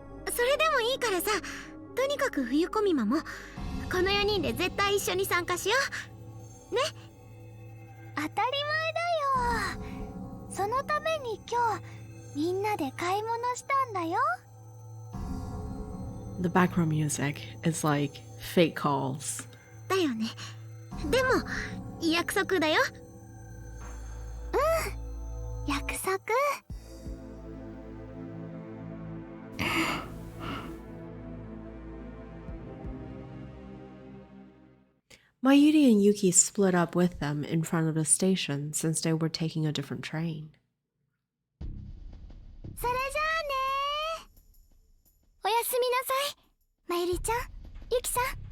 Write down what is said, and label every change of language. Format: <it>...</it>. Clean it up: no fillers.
<ja>それでもいいからさ、とにかく冬コミマもこの4人で絶対一緒に参加しようね。当たり前だよ。そのために今日みんなで買い物したんだよ。</ja> <en>The background music is like fake calls.</en> <ja>だよね。でも約束だよ。うん、約束。</ja> <en>Mayuri and Yuki split up with them in front of the station since they were taking a different train.</en> <ja>それじゃあね。おやすみなさい、まゆりちゃん、ゆきさん。</ja>